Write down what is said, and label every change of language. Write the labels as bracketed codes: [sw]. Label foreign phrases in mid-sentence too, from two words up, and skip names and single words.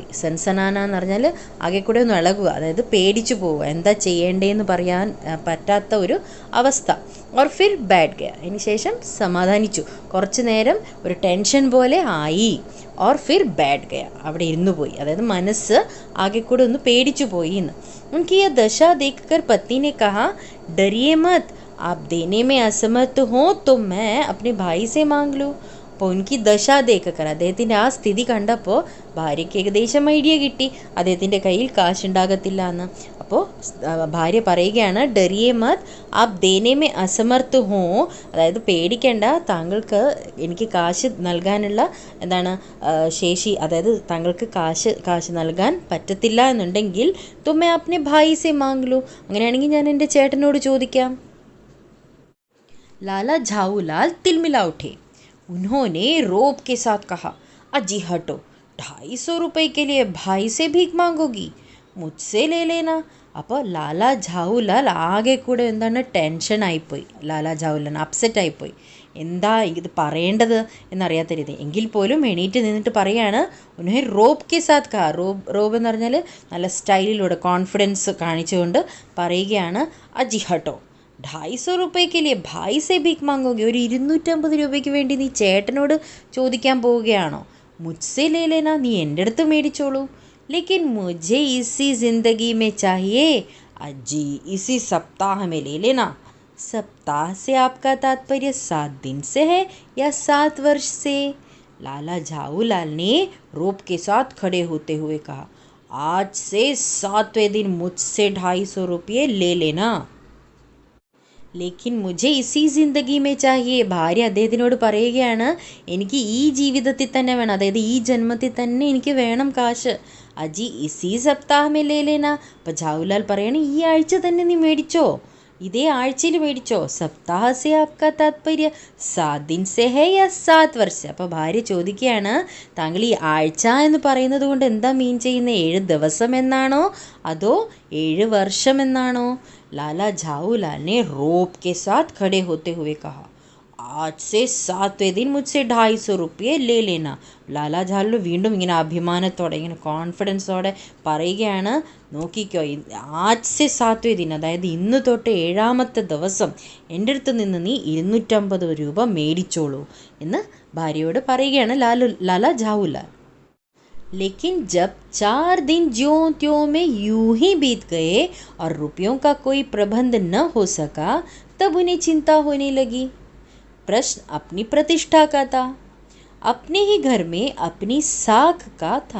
[ml] സൻസനാന എന്ന് പറഞ്ഞാൽ ആകെ കൂടെ ഒന്ന് ഇളകുക, അതായത് പേടിച്ചു പോവുക, എന്താ ചെയ്യേണ്ടതെന്ന് പറയാൻ പറ്റാത്ത ഒരു അവസ്ഥ. [hi] और फिर बैठ गया, [ml] അതിന് ശേഷം സമാധാനിച്ചു. കുറച്ച് നേരം ഒരു ടെൻഷൻ പോലെ ആയി. [hi] और फिर बैठ गया, [ml] അവിടെ ഇരുന്നു പോയി, അതായത് മനസ്സ് ആകെ കൂടെ ഒന്ന് പേടിച്ചു പോയി എന്ന്. [hi] उनकी यह दशा देखकर पत्नी ने कहा, डरिए मत, आप देने में असमर्थ हो तो मैं अपने भाई से मांग लूँ. [ml] അപ്പോൾ [hi] उनकी दशा देखकर, [ml] അദ്ദേഹത്തിൻ്റെ ആ സ്ഥിതി കണ്ടപ്പോൾ ഭാര്യയ്ക്ക് ഏകദേശം ഐഡിയ കിട്ടി അദ്ദേഹത്തിൻ്റെ കയ്യിൽ കാശുണ്ടാകത്തില്ല എന്ന്. അപ്പോൾ ഭാര്യ പറയുകയാണ്, [hi] डरिए मत, आप देने में असमर्थ हो, [ml] അതായത് പേടിക്കേണ്ട, താങ്കൾക്ക് എനിക്ക് കാശ് നൽകാനുള്ള ശേഷി, അതായത് താങ്കൾക്ക് കാശ് നൽകാൻ പറ്റത്തില്ല എന്നുണ്ടെങ്കിൽ [hi] तुम्मे अपने भाई से मांग लूँ, [ml] അങ്ങനെയാണെങ്കിൽ ഞാൻ എൻ്റെ ചേട്ടനോട് ചോദിക്കാം. [hi] लाला झाऊलाल तिलमिला उठे. उन्होंने रोब के साथ कहा, अजी हटो, 250 रुपये के लिए भाई से भीख मांगोगी, मुझसे ले लेना. [ml] അപ്പോൾ ലാലാ ഝാവുലാൽ ആകെ കൂടെ ടെൻഷനായിപ്പോയി. ലാലാ ഝാവുലാൽ അപ്സെറ്റ് ആയിപ്പോയി. എന്താ ഇത് പറയേണ്ടത് എന്നറിയാത്ത രീതി. എങ്കിൽ പോലും എണീറ്റ് നിന്നിട്ട് പറയാണ്, [hi] उन्हें रोब के साथ कहा. [ml] റോബ് എന്ന് പറഞ്ഞാൽ നല്ല സ്റ്റൈലിലൂടെ കോൺഫിഡൻസ് കാണിച്ചുകൊണ്ട് പറയുകയാണ്, [hi] अजी हटो, 250 रुपये लिए भाई से भीख मांगोगे. [ml] ഒരു 250 രൂപയ്ക്ക് വേണ്ടി നീ ചേട്ടനോട് ചോദിക്കാൻ പോവുകയാണോ? [hi] मुझसे ले लेना, [ml] നീ എൻ്റെ അടുത്ത് മേടിച്ചോളൂ. [hi] लेकिन मुझे इसी ज़िंदगी में चाहिए, अजी इसी सप्ताह में ले लेना. सप्ताह से आपका तात्पर्य 7 दिन से है या 7 वर्ष से? लाला झाऊलाल ने रोब के साथ खड़े होते हुए कहा, आज से 7वें दिन मुझसे 250 रुपये ले लेना. लेकिन मुझे इसी ज़िंदगी में चाहिए. [ml] ഭാര്യ അദ്ദേഹത്തിനോട് പറയുകയാണ്, എനിക്ക് ഈ ജീവിതത്തിൽ തന്നെ വേണം, അതായത് ഈ ജന്മത്തിൽ തന്നെ എനിക്ക് വേണം കാശ്. [hi] अजी इसी सप्ताह में ले लेना. [ml] അപ്പോൾ ഝാവുലാൽ പറയണം, ഈ ആഴ്ച തന്നെ നീ മേടിച്ചോ, ഇതേ ആഴ്ചയിൽ മേടിച്ചോ. [hi] सप्ताह से आपका तात्पर्य 7 दिन से है या 7 वर्ष? [ml] അപ്പോൾ ഭാര്യ ചോദിക്കുകയാണ്, താങ്കൾ ഈ ആഴ്ച എന്ന് പറയുന്നത് കൊണ്ട് എന്താ മീൻ ചെയ്യുന്നത്? 7 ദിവസം എന്നാണോ അതോ 7 വർഷം എന്നാണോ? [hi] लाला झाऊलाल ने रोब के साथ खड़े होते हुए कहा, आज से 7वें दिन मुझसे 250 रुपये ले लेना. [ml] ലാലാജാലു വീണ്ടും ഇങ്ങനെ അഭിമാനത്തോടെ ഇങ്ങനെ കോൺഫിഡൻസോടെ പറയുകയാണ്, നോക്കിക്കോ, [hi] आज से 7वें दिन, [ml] അതായത് ഇന്ന് തൊട്ട് 7ാമത്തെ ദിവസം എൻ്റെ അടുത്ത് നിന്ന് നീ 250 രൂപ മേടിച്ചോളൂ എന്ന് ഭാര്യയോട് പറയുകയാണ് ലാലാ ജാവുലാൽ. [hi] लेकिन जब 4 दिन ज्यों त्यों में यूं ही बीत गए और रुपयों का कोई प्रबंध न हो सका, तब उन्हें चिंता होने लगी. प्रश्न अपनी प्रतिष्ठा का था. अपने ही घर में अपनी साख का था.